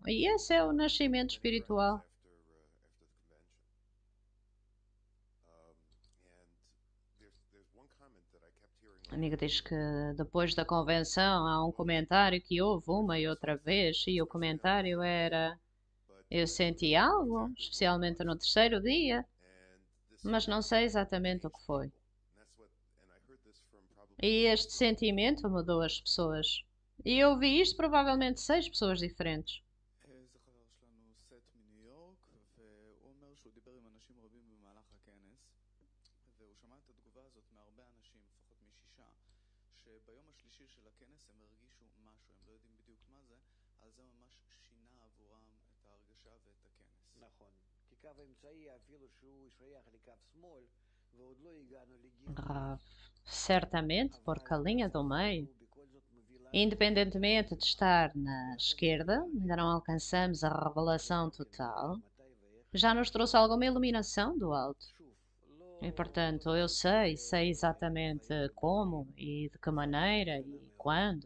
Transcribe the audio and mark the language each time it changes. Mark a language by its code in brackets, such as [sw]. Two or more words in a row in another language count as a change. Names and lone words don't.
[pt] E esse é o nascimento espiritual. A amiga diz que depois da convenção há um comentário que houve uma e outra vez, e o comentário era: eu senti algo, especialmente no terceiro dia, mas não sei exatamente o que foi. E este sentimento mudou as pessoas. E eu vi isto provavelmente 6 pessoas diferentes. [he] זה חבר שלנו סט מניו יורק, והוא אומר שהוא דיבר עם אנשים רבים במהלך הכנס, והוא שמע את התגובה הזאת מהרבה אנשים, לפחות מ6, שביום השלישי של הכנס הם הרגישו משהו, הם לא יודעים בדיוק מה זה, אבל זה ממש שינה עבורם את ההרגשה ואת הכנס. נכון, כי קו האמצעי אפילו שהוא שייך לקו שמאל ועוד לא הגענו לגיל, [pt] Certamente, porque a linha do meio, independentemente de estar na esquerda, ainda não alcançamos a revelação total, já nos trouxe alguma iluminação do alto. E portanto, eu sei exatamente como e de que maneira e quando.